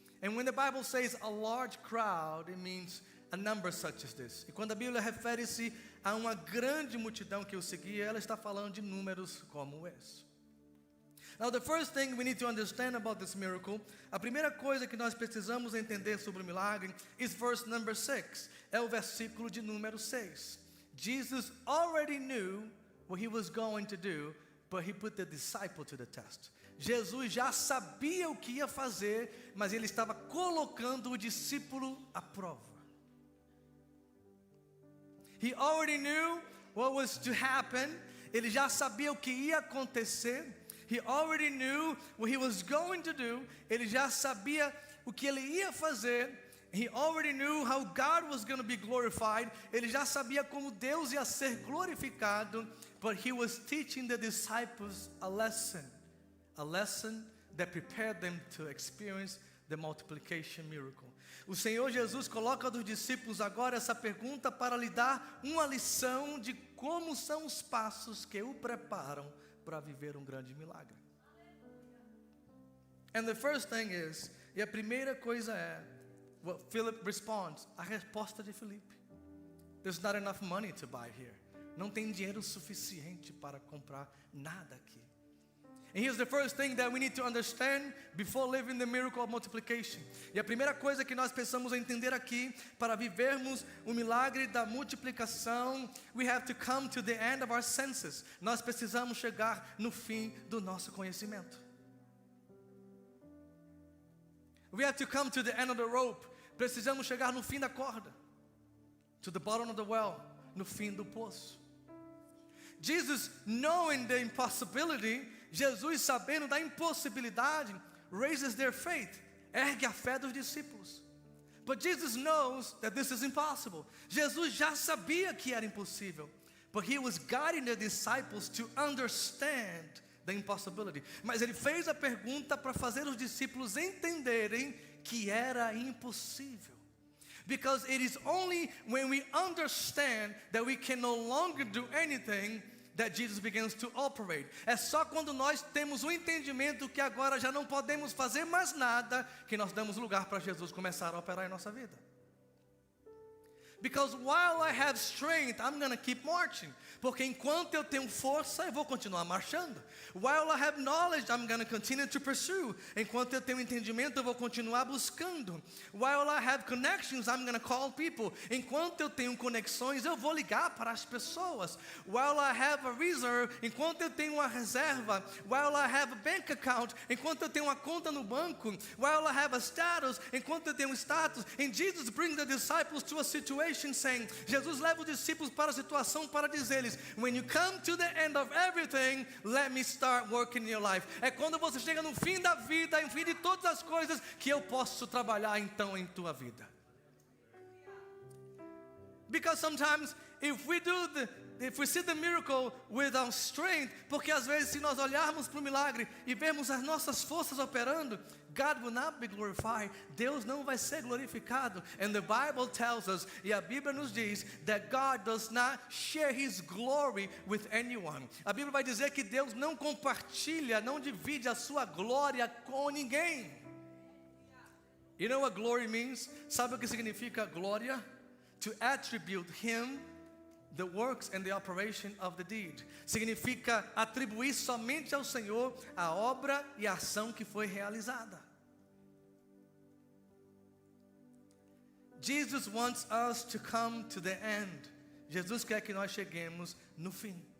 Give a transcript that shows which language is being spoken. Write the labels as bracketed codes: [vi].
[en] And when the Bible says a large crowd, it means a number such as this. [pt] E quando a Bíblia refere-se a uma grande multidão que o seguia, ela está falando de números como esse. [en] Now the first thing we need to understand about this miracle, [pt] a primeira coisa que nós precisamos entender sobre o milagre [en] is verse number 6. [pt] É o versículo de número 6. [en] Jesus already knew what He was going to do, but He put the disciple to the test. [pt] Jesus já sabia o que ia fazer, mas Ele estava colocando o discípulo à prova. [en] He already knew what was to happen. [pt] Ele já sabia o que ia acontecer. [en] He already knew what He was going to do. [pt] Ele já sabia o que Ele ia fazer. [en] He already knew how God was going to be glorified. [pt] Ele já sabia como Deus ia ser glorificado. [en] But He was teaching the disciples a lesson that prepared them to experience the multiplication miracle. [pt] O Senhor Jesus coloca dos discípulos agora essa pergunta para lhe dar uma lição de como são os passos que o preparam para viver um grande milagre. [en] And the first thing is, [pt] e a primeira coisa é, [en] what Philip responds, [pt] a resposta de Filipe. [en] There's not enough money to buy here. [pt] Não tem dinheiro suficiente para comprar nada aqui. [en] And here's the first thing that we need to understand before living the miracle of multiplication. [pt] E a primeira coisa que nós precisamos entender aqui, para vivermos o milagre da multiplicação, [en] we have to come to the end of our senses. [pt] Nós precisamos chegar no fim do nosso conhecimento. [en] We have to come to the end of the rope. [pt] Precisamos chegar no fim da corda. [en] To the bottom of the well, [pt] no fim do poço. [en] Jesus, knowing the impossibility, [pt] Jesus, sabendo da impossibilidade, [en] raises their faith, [pt] ergue a fé dos discípulos. [en] But Jesus knows that this is impossible. [pt] Jesus já sabia que era impossível. [en] But He was guiding the disciples to understand the impossibility. [pt] Mas Ele fez a pergunta para fazer os discípulos entenderem que era impossível. [en] Because it is only when we understand that we can no longer do anything that Jesus begins to operate. [pt] É só quando nós temos o entendimento que agora já não podemos fazer mais nada que nós damos lugar para Jesus começar a operar em nossa vida. [en] Because while I have strength, I'm going to keep marching. [pt] Porque enquanto eu tenho força, eu vou continuar marchando. [en] While I have knowledge, I'm going to continue to pursue. [pt] Enquanto eu tenho entendimento, eu vou continuar buscando. [en] While I have connections, I'm going to call people. [pt] Enquanto eu tenho conexões, eu vou ligar para as pessoas. [en] While I have a reserve, [pt] enquanto eu tenho uma reserva. [en] While I have a bank account, [pt] enquanto eu tenho uma conta no banco. [en] While I have a status, [pt] enquanto eu tenho um status. [en] And Jesus brings the disciples to a situation saying, [pt] Jesus leva os discípulos para a situação para dizer-lhes, [en] when you come to the end of everything, let me start working in your life. [pt] É quando você chega no fim da vida, no fim de todas as coisas, que eu posso trabalhar então em tua vida. [en] Because sometimes if we see the miracle without strength, [pt] porque às vezes se nós olharmos para o milagre e vermos as nossas forças operando, [en] God will not be glorified. [pt] Deus não vai ser glorificado. [en] And the Bible tells us, [pt] e a Bíblia nos diz, [en] that God does not share His glory with anyone. [pt] A Bíblia vai dizer que Deus não compartilha, não divide a sua glória com ninguém. [en] You know what glory means? [pt] Sabe o que significa glória? [en] To attribute Him the works and the operation of the deed. [pt] Significa atribuir somente ao Senhor a obra e a ação que foi realizada. [en] Jesus wants us to come to the end. [pt] Jesus quer que nós cheguemos no fim.